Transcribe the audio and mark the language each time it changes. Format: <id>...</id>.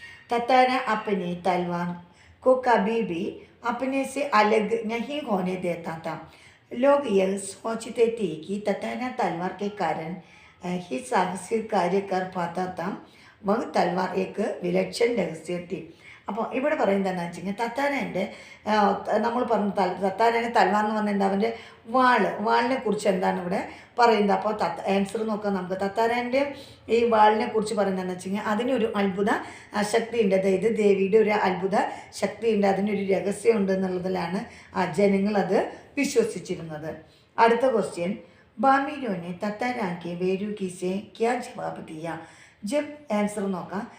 <hi>ततार अपनी तलवार को कभी भी अपने से अलग नहीं होने देता था. लोग यह सोचते थे कि ततार तलवार के कारण ही साहसिक कार्य कर पाता था. वह तलवार एक विलक्षण रहस्य थी.</hi> <ml>അപ്പോൾ ഇവിടെ പറയുന്നത് എന്താണെന്ന് വെച്ച് കഴിഞ്ഞാൽ തത്താരൻ്റെ നമ്മൾ പറഞ്ഞു തത്താരൻ്റെ തൽവാർ എന്ന് പറഞ്ഞാൽ എന്താ, അവൻ്റെ വാളിനെ കുറിച്ച് എന്താണ് ഇവിടെ പറയുന്നത്. അപ്പോൾ ആൻസർ നോക്കാം നമുക്ക്. തത്താരൻ്റെ ഈ വാളിനെ കുറിച്ച് പറയുന്നതെന്ന് വെച്ച് കഴിഞ്ഞാൽ അതിനൊരു അത്ഭുത ശക്തിയുണ്ട്. അതായത് ദേവിയുടെ ഒരു അത്ഭുത ശക്തിയുണ്ട്, അതിനൊരു രഹസ്യമുണ്ട് എന്നുള്ളതിലാണ് ജനങ്ങളത് വിശ്വസിച്ചിരുന്നത്. അടുത്ത ക്വസ്റ്റ്യൻ,</ml> <hi>बामिरों ने ततारा के बेरूकी से क्या जवाब दिया. जब आंसर नोका.</hi>